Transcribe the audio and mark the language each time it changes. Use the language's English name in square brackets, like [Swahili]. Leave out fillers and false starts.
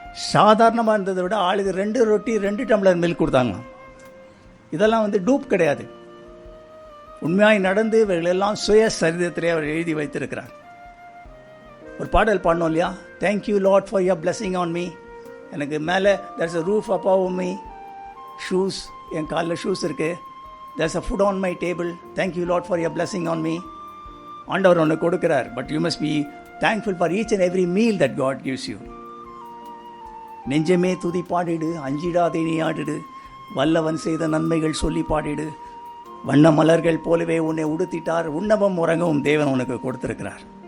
[Tamil] சாதாரணமாக இருந்ததை விட ஆளுக்கு 2 ரொட்டி 2 டம்ளர் மில்க் கொடுத்தாங்க. இதெல்லாம் டூப் கிடையாது. உண்மையாய் நடந்து இவர்களெல்லாம் சுய சரிதத்திலே அவர் எழுதி வைத்திருக்கிறார். ஒரு பாடல் பாடணும் இல்லையா? [English] Thank you Lord for your blessing on me. [Tamil] எனக்கு மேலே [English] there's a roof above me, [Tamil] shoes, என் காலில் ஷூஸ் இருக்குது, [English] there's a food on my table, thank you Lord for your blessing on me. [Tamil] ஆண்டவர் ஒன்று கொடுக்கிறார். [English] But you must be thankful for each and every meal that God gives you. [Tamil] நெஞ்சமே துதி பாடிடு, அஞ்சிடாதே நீ ஆடிடு, வல்லவன் செய்த நன்மைகள் சொல்லி பாடிடு, வண்ண மலர்கள் போலவே உன்னை உடுத்திட்டார், உண்ணவும் உறங்கவும் தேவன் உனக்கு கொடுத்திருக்கிறார்.